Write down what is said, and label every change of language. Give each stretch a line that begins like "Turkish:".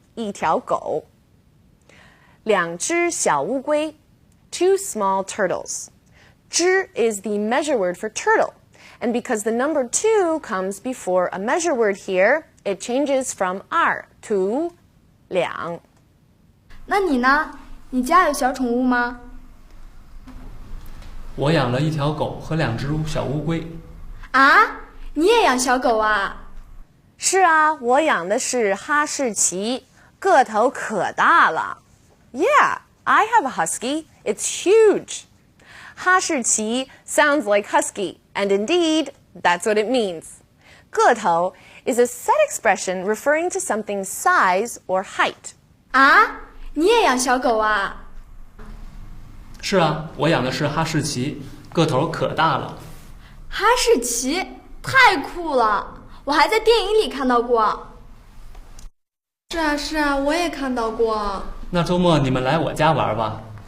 Chinese: 一条狗。 2只小乌龟
English: 2 small turtles. 只 is the measure word for turtle. And because the number 2 comes before a measure word here, it changes from 2 to 2.
Chinese: 那你呢？你家有小宠物吗？我养了一条狗和2只小乌龟。啊，你也养小狗啊？是啊，我养的是哈士奇，个头可大了。
English: Yeah, I have a husky. It's huge. 哈士奇 sounds like husky, and indeed, that's what it means. 个头 is a set expression referring to something's size or height.
Chinese: 啊，你也养小狗啊？是啊，我养的是哈士奇，个头可大了。哈士奇太酷了，我还在电影里看到过。是啊是啊，我也看到过。那周末你们来我家玩吧。